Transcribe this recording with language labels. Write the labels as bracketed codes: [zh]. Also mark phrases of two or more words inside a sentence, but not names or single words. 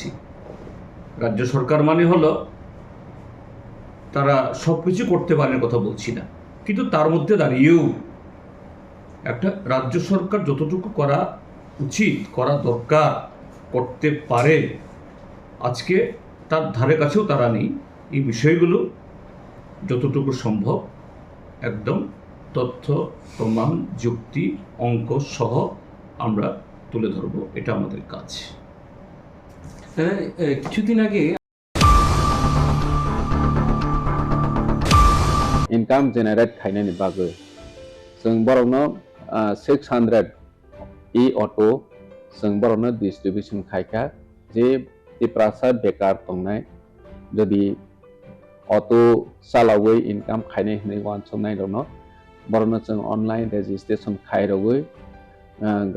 [bn] রাজ্য সরকার মানে হলো তারা সব কিছু করতে পারেন কথা বলছি না, কিন্তু তার মধ্যে দাঁড়িয়েও একটা রাজ্য সরকার যতটুকু করা উচিত, করা দরকার, করতে পারে, আজকে তার ধারে কাছেও তারা নেই। এই বিষয়গুলো যতটুকু সম্ভব একদম তথ্য, প্রমাণ, যুক্তি, অঙ্ক সহ আমরা তুলে ধরব। এটা আমাদের কাজ। কিছুদিন আগে [en] income generate [trp] खायनायनि बागै जों बर'नो 600 इ अटो जों बर'नो डिस्ट्रिबिउशन खायखा जे टिप्रासा बेकार दंनाय जदि अटो सालावै इनकाम खायनाय होननाय वानसनाय दङ बर'नो जों [en] online registration [trp] खायरवै